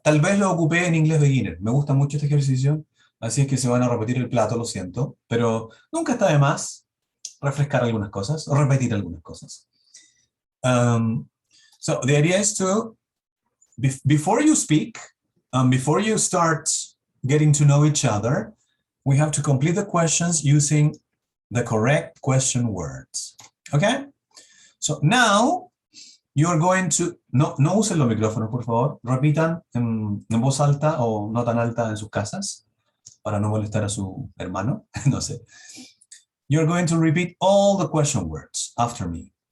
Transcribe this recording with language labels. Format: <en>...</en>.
<es>Tal vez lo ocupé en inglés beginner. Me gusta mucho este ejercicio, así es que se van a repetir el plato, lo siento, pero nunca está de más refrescar algunas cosas o repetir algunas cosas.</es> <en>So the idea is to, before you speak, before you start getting to know each other, we have to complete the questions using the correct question words. Okay? So now you're going to,</en> <es>no usen los micrófonos, por favor. Repitan en voz alta o no tan alta en sus casas. para no molestar a su hermano, no sé.</es> <en>You're going to repeat all the question words after me.</en>